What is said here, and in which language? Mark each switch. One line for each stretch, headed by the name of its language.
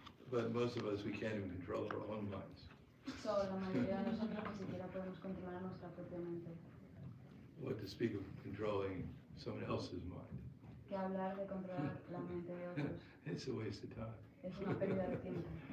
English: But most of us, we can't even control our own minds.
Spanish: La mayoría de nosotros ni siquiera podemos controlar nuestra propia mente.
English: What to speak of controlling someone else's mind?
Spanish: Que hablar de controlar la mente de otros.
English: It's a waste of time.
Spanish: Es una pérdida de tiempo.